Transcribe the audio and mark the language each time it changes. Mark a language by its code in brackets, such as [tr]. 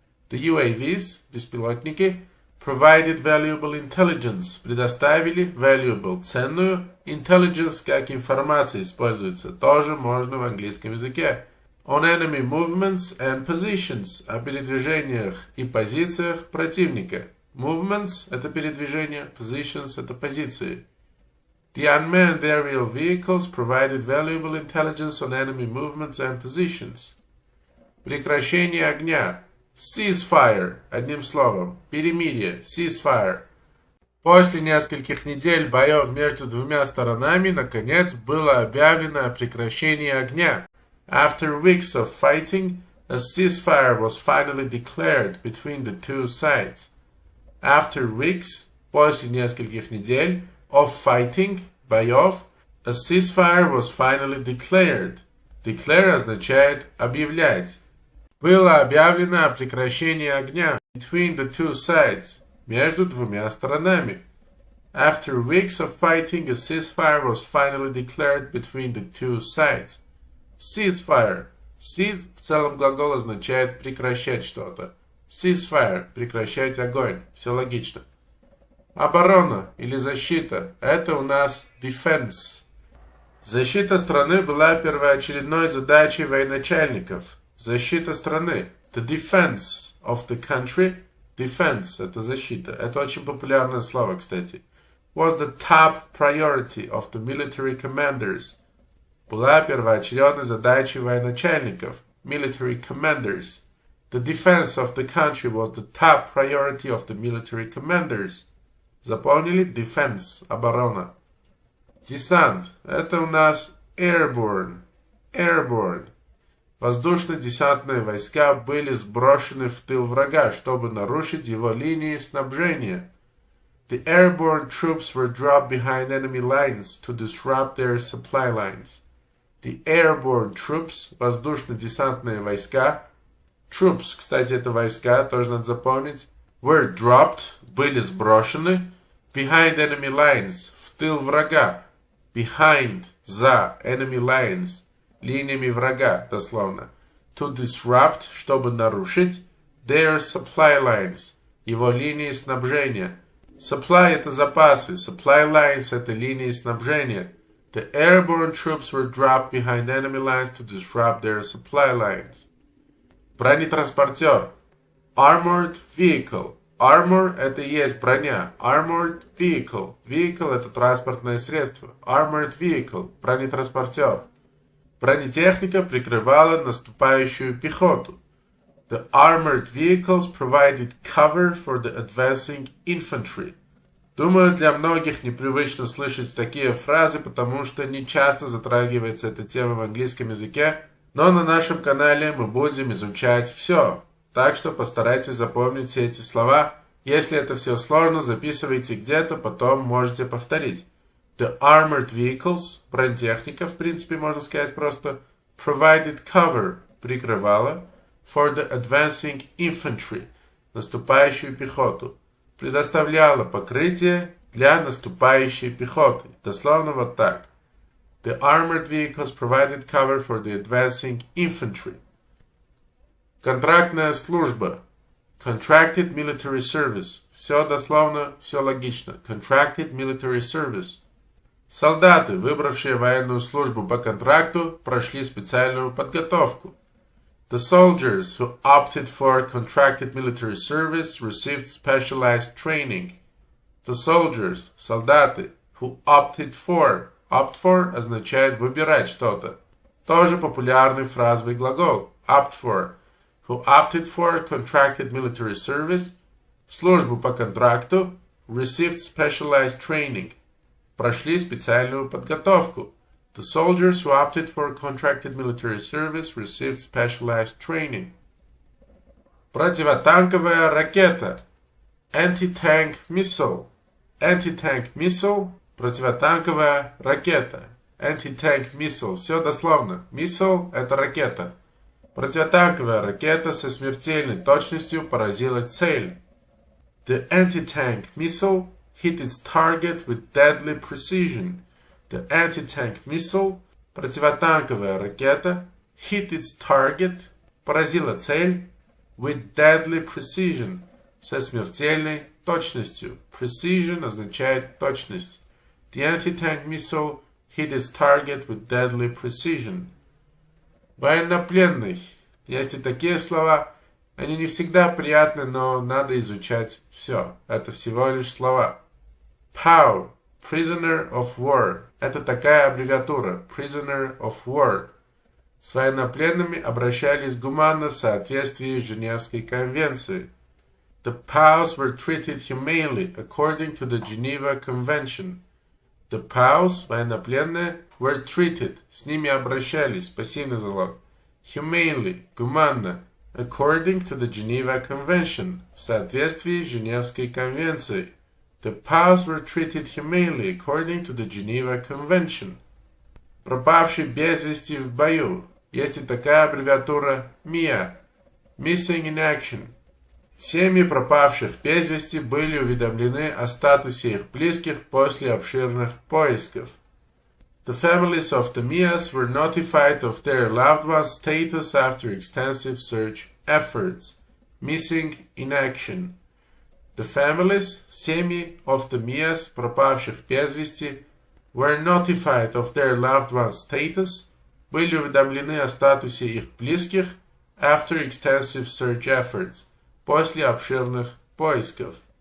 [en] The UAVs, [ru] беспилотники, [en] provided valuable intelligence, [ru] предоставили valuable, ценную, intelligence как информация используется, тоже можно в английском языке. [en] On enemy movements and positions, [ru] о передвижениях и позициях противника. Movements – это передвижение, positions – это позиции. [en] The unmanned aerial vehicles provided valuable intelligence on enemy movements and positions. [ru] Прекращение огня. Ceasefire, одним словом, перемирие, ceasefire. После нескольких недель боев между двумя сторонами, наконец, было объявлено о прекращении огня. [en] After weeks of fighting, a ceasefire was finally declared between the two sides. After weeks, [ru] после нескольких недель, [en] of fighting, [ru] боев, [en] a ceasefire was finally declared. [ru] Declare означает объявлять. Было объявлено о прекращении огня [en] between the two sides, [ru] между двумя сторонами. [en] After weeks of fighting, a ceasefire was finally declared between the two sides. Ceasefire. [ru] Cease в целом глагол означает прекращать что-то. Ceasefire – прекращать огонь. Все логично. Оборона или защита – это у нас defense. Защита страны была первоочередной задачей военачальников. Защита страны. [en] The defense of the country. [ru] Defense – это защита. Это очень популярное слово, кстати. [en] Was the top priority of the military commanders. [ru] была первоочередной задачей военачальников, [en] military commanders. The defense of the country was the top priority of the military commanders. [ru] Запомнили? Defense, оборона. Десант, это у нас airborne. [en] Airborne. [ru] Воздушно-десантные войска были сброшены в тыл врага, чтобы нарушить его линии снабжения. [en] The airborne troops were dropped behind enemy lines to disrupt their supply lines. The airborne troops, [ru] воздушно-десантные войска, troops, кстати, это войска, тоже надо запомнить, [en] were dropped, [ru] были сброшены, [en] behind enemy lines, [ru] в тыл врага, behind, за, enemy lines, линиями врага, дословно, [en] to disrupt, [ru] чтобы нарушить, [en] their supply lines, [ru] его линии снабжения. Supply – это запасы, supply lines – это линии снабжения. [en] The airborne troops were dropped behind enemy lines to disrupt their supply lines. Бронетранспортер. Armored vehicle. [ru] Armor – это и есть броня. [en] Armored vehicle. [ru] Vehicle – это транспортное средство. [en] Armored vehicle. Бронетранспортер. [ru] Бронетехника прикрывала наступающую пехоту. [en] The armored vehicles provided cover for the advancing infantry. [ru] Думаю, для многих непривычно слышать такие фразы, потому что не часто затрагивается эта тема в английском языке, но на нашем канале мы будем изучать все. Так что постарайтесь запомнить все эти слова. Если это все сложно, записывайте где-то, потом можете повторить. [en] The armored vehicles, [ru] бронетехника, в принципе, можно сказать просто, [en] provided cover, [ru] прикрывала, [en] for the advancing infantry, [ru] наступающую пехоту, предоставляла покрытие для наступающей пехоты. Дословно вот так. [en] The armored vehicles provided cover for the advancing infantry. [ru] Контрактная служба. [en] Contracted military service. [ru] Все дословно, все логично. [en] Contracted military service. [ru] Солдаты, выбравшие военную службу по контракту, прошли специальную подготовку. [en] The soldiers who opted for contracted military service received specialized training. The soldiers, солдаты, who opted for. [ru] Opt for означает выбирать что-то. Тоже популярный фразовый глагол. [en] Opt for. Who opted for contracted military service. [ru] Службу по контракту. [en] Received specialized training. [ru] Прошли специальную подготовку. [en] The soldiers who opted for contracted military service received specialized training. [ru] Противотанковая ракета. [en] Anti-tank missile. Anti-tank missile. [ru] Противотанковая ракета. [en] Anti-tank missile. [ru] Все дословно. Missile – это ракета. Противотанковая ракета со смертельной точностью поразила цель. [en] The anti-tank missile hit its target with deadly precision. The anti-tank missile, [ru] противотанковая ракета, [en] hit its target, [ru] поразила цель, [en] with deadly precision, [ru] со смертельной точностью. Precision означает точность. [en] The anti-tank missile hit its target with deadly precision. [ru] Военнопленный. Есть и такие слова. Они не всегда приятны, но надо изучать все. Это всего лишь слова. POW. [en] Prisoner of War. [ru] Это такая аббревиатура. [en] Prisoner of War. [ru] С военнопленными обращались гуманно в соответствии с Женевской конвенцией. [en] The POWs were treated humanely according to the Geneva Convention. The POWs, [ru] военнопленные, [en] were treated, [ru] с ними обращались, пассивный залог. [en] Humanely, [ru] гуманно, [en] according to the Geneva Convention, [ru] в соответствии с Женевской конвенцией. [en] The POWs were treated humanely according to the Geneva Convention. [ru] Пропавший без вести в бою. Есть и такая аббревиатура MIA. [en] Missing in Action. [ru] Семьи пропавших без вести были уведомлены о статусе их близких после обширных поисков. [en] The families of the MIAs were notified of their loved ones' status after extensive search efforts. Missing in Action. The families, [ru] семьи [en] of the MIAs, [ru] пропавших без вести, [en] were notified of their loved ones' status, [ru] были уведомлены о статусе их близких [en] after extensive search efforts, [ru] после обширных поисков.